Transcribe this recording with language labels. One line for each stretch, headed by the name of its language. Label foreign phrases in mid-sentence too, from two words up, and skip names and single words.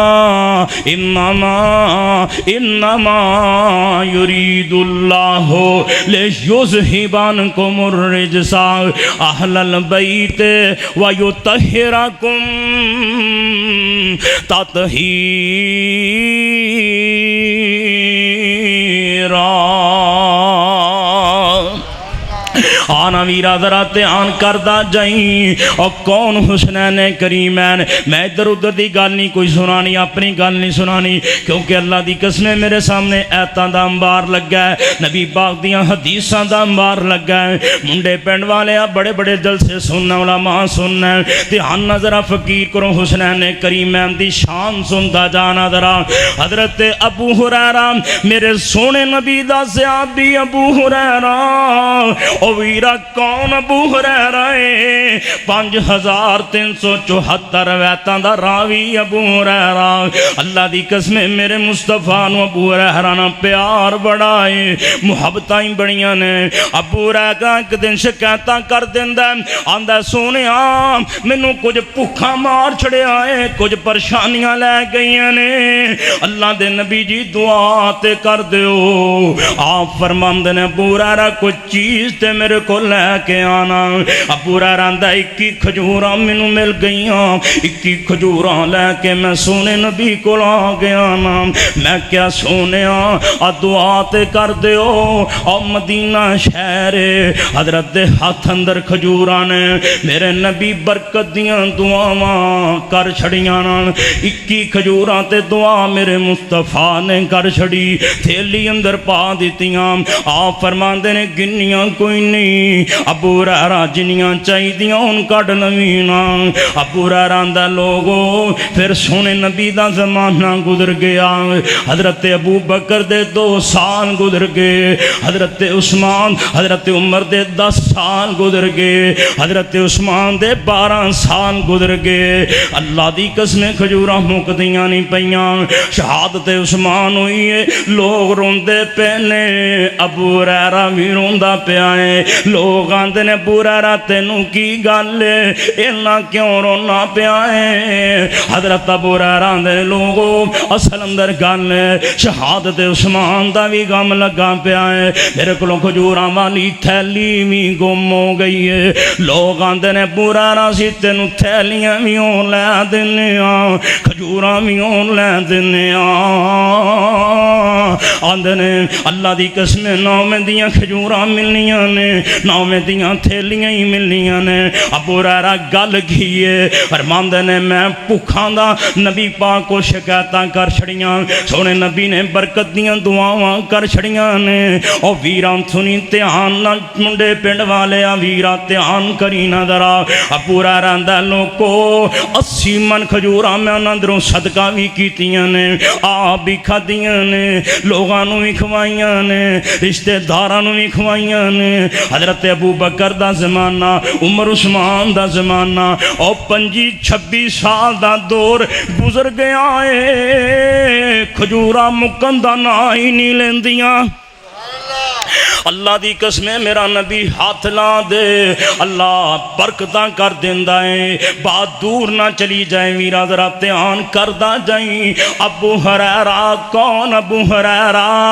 Arabic: یرید اللہ لیذہب عنکم الرجس اہل البیت ویطہرکم تطہیرا
Punjabi: آنا ویرا ذرا دھیان کردا جائیں اور کون حسنین کریمین میں ادھر ادھر دی گل نہیں کوئی سنانی اپنی گل نہیں سنانی کیونکہ اللہ دی قسم میرے سامنے ایتاں دا انبار لگا ہے نبی پاک دیاں حدیثاں دا انبار لگا ہے منڈے پنڈ والے بڑے بڑے جلسے سننا علماء سننا دھیان نہ ذرا فقیر کرو حسنین کریمین دی شان سنتا جانا ذرا حضرت ابو ہریرہ میرے سونے نبی دا صحابی ابو ہریرہ او ویرا کون ابو ہریرہ 5374 روایتاں دا راوی ابو ہریرہ اللہ دی قسم میرے مصطفیٰ نو ابو ہریرہ نا پیار بڑھائے محبتاں بڑیاں نے ابو ہریرہ ایک دن شکایتاں کر دیندا آندا سونیا مینوں کچھ بھوکھا مار چھڑیا ہے کچھ پریشانیاں لے گئیاں نے اللہ دے نبی جی دعا تے کر دیو آپ فرماندے نے ابو ہریرہ کچھ چیز تے میرے کو لے کے آنا ابو ہریرہ آندا 21 کھجوراں مینوں مل گئیاں 21 کھجوراں لے کے میں سونے نبی کو لا گیا نا میں کیا سونیا دعا تے کر دیو او مدینہ شہر حضرت دے ہاتھ اندر کھجوراں نے میرے نبی برکت دیاں دعاواں کر چھڑیاں نا 21 کھجوراں تے دعا میرے مصطفیٰ نے کر چھڑی تھیلی اندر پا دیتیاں آپ فرماندے نے گنیاں کوئی نہیں ابو ہریرہ جنیاں چاہی دیاں ان کڈ لوینا ابو ہریرہ دا لوگو پھر سونے نبی دا زمانہ گزر گیا حضرت ابو بکر دے 2 سال گزر گئے حضرت عثمان حضرت عمر دے 10 سال گزر گئے حضرت عثمان دے 12 سال گزر گئے اللہ دی قسم کھجوراں مکدیاں نہیں پیاں شہادت عثمان ہوئی ہے لوگ روندے پہنے ابو ہریرہ بھی روندا پیا ہے لوگ آندے نے ابو ہریرہ تینوں کی گل اینا کیوں رونا پیا ہے حضرت ابو ہریرہ آندے نے لوگوں اصل اندر گل شہادت عثمان دا بھی غم لگا پیا ہے میرے کو کھجوراں والی تھیلی بھی گم ہو گئی ہے لوگ آندے نے ابو ہریرہ سی تینوں تھیلیاں بھی ہوں لے دینے کھجوراں بھی ہوں لے دینے آندے نے اللہ دی قسم نویں دیاں کھجوراں ملنیاں نے نویں دیاں تھیلیاں ہی ملنیاں نے ابو ہریرہ گل گھیے فرماندے نے میں بھوکھاں دا نبی پاک کو شکایتاں کر چھڑیاں سونے نبی نے برکت دیاں دعاواں کر چھڑیاں نے او ویراں سنی دھیان نال منڈے پنڈ والے ویراں دھیان کری نہ ذرا ابو ہریرہ دا لوکو 80 من کھجوراں میں اندروں صدقہ بھی کیتیاں نے آپ بھی کھادیاں نے لوگاں نوں بھی کھوائیاں نے رشتہ داراں نوں بھی کھوائیاں نے حضرت ابو بکر دا زمانہ عمر عثمان دا زمانہ اور 25-26 سال دا دور گزر گیا ہے کھجوراں مکن دا نا ہی نہیں لیندیاں اللہ دی قسمیں میرا نبی ہاتھ لا دے اللہ برکتاں کر دیندا ہے بات دور نہ چلی جائے ویرا ذرا دھیان کردا جائیں ابو ہریرہ کون ابو ہریرہ